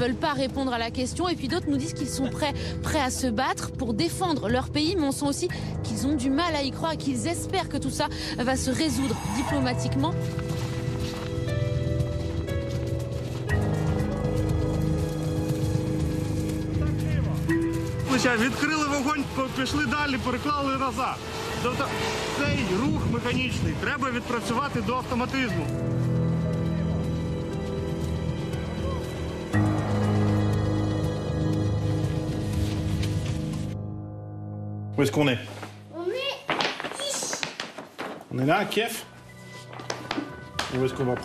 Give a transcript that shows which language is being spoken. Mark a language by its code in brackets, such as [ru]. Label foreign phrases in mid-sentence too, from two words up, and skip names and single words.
[fr] veulent pas répondre à la question et puis d'autres nous disent qu'ils sont prêts à se battre pour défendre leur pays, mais on sent aussi qu'ils ont du mal à y croire et qu'ils espèrent que tout ça va se résoudre diplomatiquement. [uk] Відкрили вогонь, пішли далі, переклали назад. Тобто цей рух механічний треба відпрацювати до автоматизму. [fr] Où est-ce qu'on est? On est ici. On est là, à Kiev? Où est-ce qu'on va prendre?